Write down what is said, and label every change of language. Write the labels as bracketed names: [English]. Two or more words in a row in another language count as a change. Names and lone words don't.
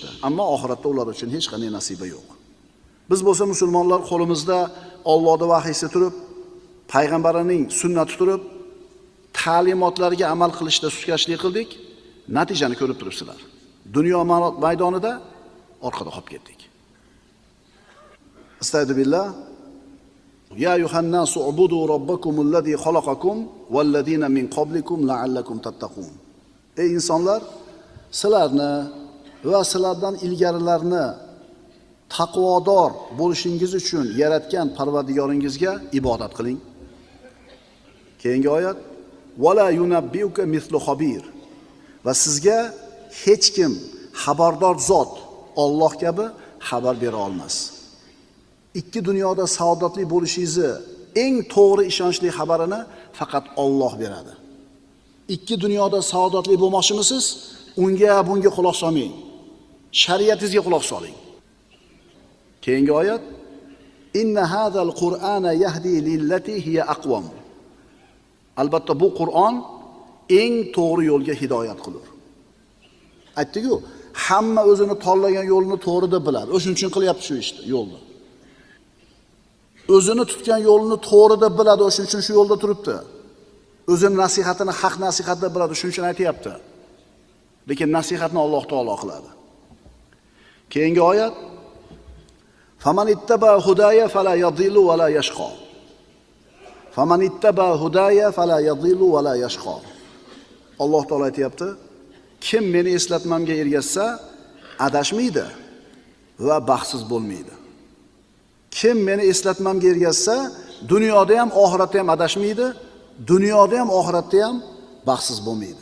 [Uzbek] Ammo oxiratda ular uchun hech qanday nasiba yo'q. Biz bo'lsa musulmonlar qo'limizda Allohning vahiysi turib, payg'ambarining sunnati turib, ta'limotlariga amal qilishda suskashlik qildik, natijani ko'rib turibsizlar. Dunyo maydonida orqada qolib ketdik. Astagfirullah. [Arabic] يا أيها الناس اعبدوا ربكم الذي خلقكم والذين من قبلكم لعلكم تتقون. [Uzbek] Ey insonlar, sizlarni va sizlardan ilgarilarni taqvodor bo'lishingiz uchun yaratgan Parvardigoringizga ibodat qiling. Keyingi oyat: [Arabic] "ولا ينبئك مثل خبير." [Uzbek] Va sizga hech kim xabardor zot Alloh kabi xabar bera olmas. Ikki dunyoda saodatli bo'lishingizni eng to'g'ri ishonchli xabarini faqat Alloh beradi. Ikki dunyoda saodatli bo'lmoqchimisiz? Unga bunga quloq solmang. Shariatingizga quloq soling. Keyingi oyat: [Arabic] "إن هذا القرآن يهدي للتي هي أقوم." [Uzbek] Albatta bu Qur'on eng to'g'ri yo'lga hidoyat qilur. Aytdik-ku, hamma o'zini tanlagan yo'lini to'g'ri deb biladi. O'shuning uchun qilyapti shu ishni, yo'lni. O'zini tutgan yo'lini to'g'ri deb biladi, o'shuning uchun shu yo'lda turibdi. O'zini nasihatini haq nasihat deb biladi, shuning uchun aytayapti. Lekin nasihatni Alloh taolo qiladi. Keyingi oyat: [Arabic] "فمن اتبع هداي فلا يضل ولا يشقى." فمن اتبع هداي فلا يضل ولا يشقى. [Uzbek] Alloh taolo aytayapti, kim meni eslatmamga ergashsa, adashmaydi va baxtsiz bo'lmaydi. Kim meni eslatmamga ergashsa, dunyoda ham, oxiratda ham adashmaydi, dunyoda ham, oxiratda ham baxtsiz bo'lmaydi.